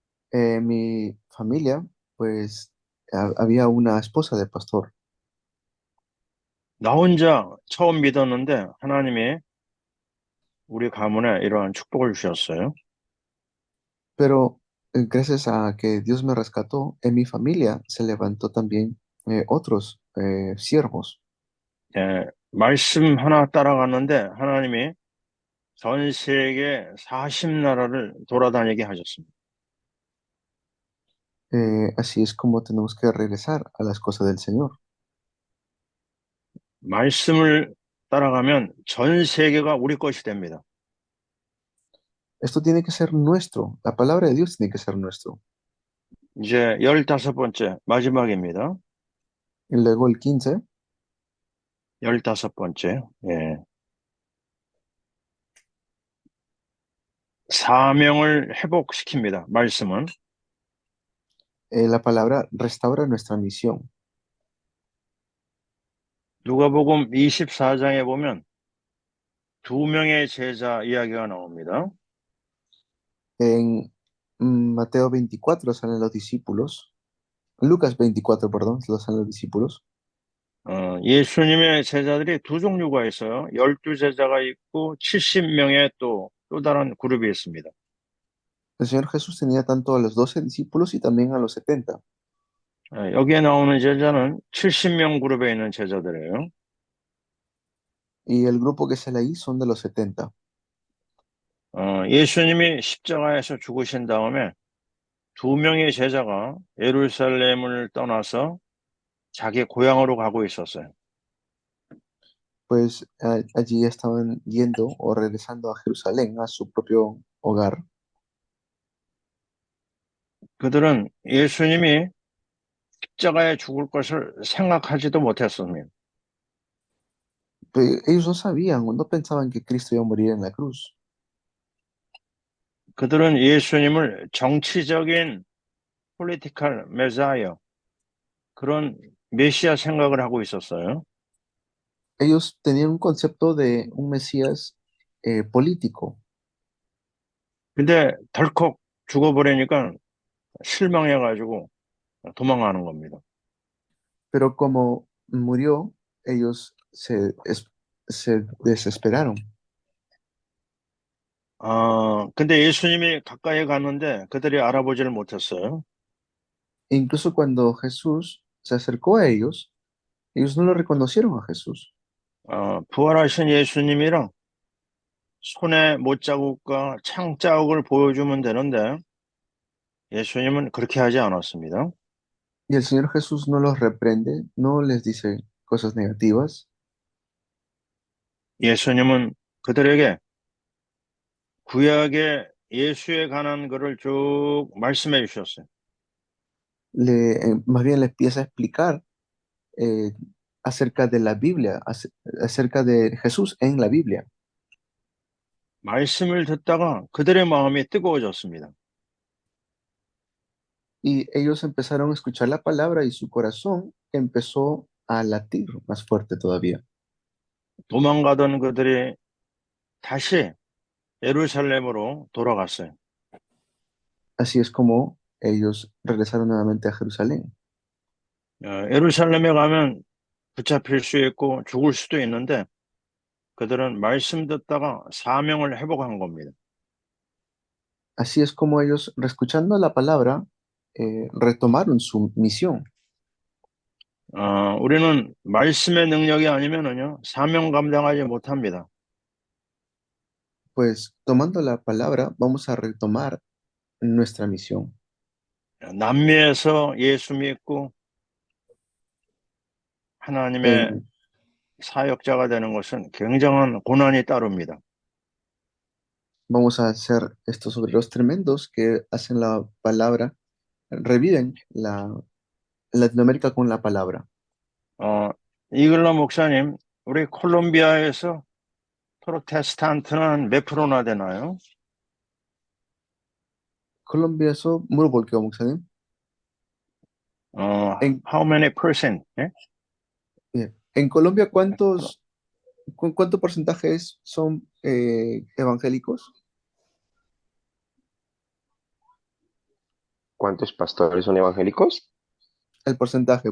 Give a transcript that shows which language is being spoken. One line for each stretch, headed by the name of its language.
Spanish: Mi familia, pues había una esposa de pastor.
Korean: 나 혼자 처음 믿었는데 하나님이 우리 가문에 이러한 축복을 주셨어요.
Spanish: Pero gracias a que Dios me rescató, en mi familia se levantó también otros siervos.
Korean: 예, 말씀 하나 따라갔는데 하나님이 전 세계 40나라를 돌아다니게 하셨습니다.
Spanish: Así es como tenemos que regresar a las cosas del Señor.
Korean: 말씀을 따라가면 전 세계가 우리 것이 됩니다.
Spanish: Esto tiene que ser nuestro. La palabra de Dios tiene que ser nuestro.
Korean: 이제 15번째 마지막입니다.
Spanish: Y luego el 15,
Korean: 15번째. 예. 사명을 회복시킵니다. 말씀은.
Spanish: la palabra restaura nuestra misión.
Korean: 누가복음 24장에 보면 두 명의 제자 이야기가 나옵니다.
Spanish: En Mateo 24 salen los discípulos. Lucas 24, perdón, salen los discípulos.
Korean: 예수님의 제자들이 두 종류가 있어요. 12제자가 있고 70명의 또 다른 그룹이 있습니다.
Spanish: El Señor Jesús tenía tanto a los 12 discípulos y también a los 70.
Korean: 여기에 나오는 제자는 70명 그룹에 있는 제자들이에요.
Spanish: Y el grupo que sale ahí son de los 70.
Korean: 예수님이 십자가에서 죽으신 다음에 두 명의 제자가 예루살렘을 떠나서 자기 고향으로 가고 있었어요.
Spanish: Pues allí estaban yendo o regresando a Jerusalén, a su propio hogar.
Korean: 그들은 예수님이 십자가에 죽을 것을 생각하지도 못했습니다.
Spanish: Pero ellos no sabían o no pensaban que Cristo iba a morir en la cruz.
Korean: 그들은 예수님을 정치적인
English: political messiah,
Korean: 그런 메시아 생각을 하고 있었어요.
Spanish: Ellos tenían un concepto de un Mesías político,
Korean: 근데 덜컥 죽어버리니까 실망해가지고 도망가는 겁니다.
Spanish: pero como murió, ellos se desesperaron.
Korean: 근데 예수님이 가까이 갔는데 그들이 알아보지를 못했어요.
Spanish: E incluso cuando Jesús se acercó a ellos no lo reconocieron a Jesús.
Korean: 부활하신 예수님이랑 손에 못자국과 창자국을 보여주면 되는데 예수님은 그렇게 하지 않았습니다.
Spanish: Y el Señor Jesús no los reprende, no les dice cosas negativas.
Korean: 예수님은 그들에게 구약의 예수에 관한 것을 쭉 말씀해 주셨어요.
Spanish: Más bien le empieza a explicar eh, acerca de la Biblia, acerca de Jesús en la Biblia.
Korean: 말씀을 듣다가 그들의 마음이 뜨거워졌습니다.
Spanish: Y ellos empezaron a escuchar la palabra y su corazón empezó a latir más fuerte todavía.
Korean: 도망가던 그들이 다시 예루살렘으로 돌아갔어요.
Spanish: Así es como ellos regresaron nuevamente a Jerusalén.
Korean: 예루살렘에 가면 붙잡힐 수 있고 죽을 수도 있는데 그들은 말씀 듣다가 사명을 회복한 겁니다.
Spanish: Así es como ellos, escuchando la palabra, retomaron su misión.
Korean: 우리는 말씀의 능력이 아니면은요, 사명 감당하지 못합니다.
Spanish: Pues tomando la palabra, vamos a retomar nuestra misión.
Korean: 남미에서 예수 믿고 하나님의
Spanish: En-
Korean: 사역자가 되는 것은 굉장한 고난이 따릅니다.
Spanish: Vamos a hacer estos obreros tremendos que hacen la palabra, reviven la Latinoamérica con la palabra.
Korean: 이글라 목사님, 우리 콜롬비아에서 프로테스탄트는 몇 프로나 되나요? 콜롬비아에서 물어볼게요, 목사님.
Spanish: En,
English: How many percent? 예?
Spanish: en Colombia, ¿cuánto porcentajes son evangélicos? ¿Cuántos pastores son evangélicos? El porcentaje.